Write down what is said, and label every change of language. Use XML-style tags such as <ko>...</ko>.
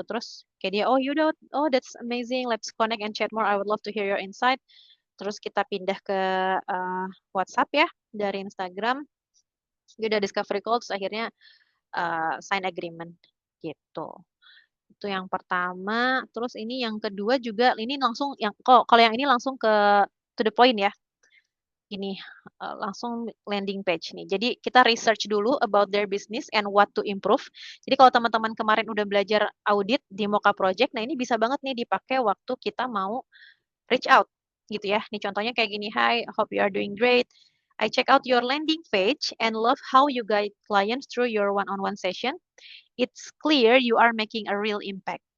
<id>Terus kayak dia, oh yaudah,</id> <en>oh that's amazing, let's connect and chat more. I would love to hear your insight.</en> <id>Terus kita pindah ke WhatsApp ya dari Instagram. Dia udah discovery call, terus akhirnya sign agreement gitu. Itu yang pertama. Terus ini yang kedua juga ini langsung yang kalau yang ini langsung ke to the point ya. Ini langsung landing page nih. Jadi kita research dulu</id> <en>about their business and what to improve.</en> <id>Jadi kalau teman-teman kemarin udah belajar audit di Mocha Project, nah ini bisa banget nih dipakai waktu kita mau reach out gitu ya. Nih contohnya kayak gini,</id> <en>hi, hope you are doing great. I check out your landing page and love how you guide clients through your one-on-one session. It's clear you are making a real impact.</en>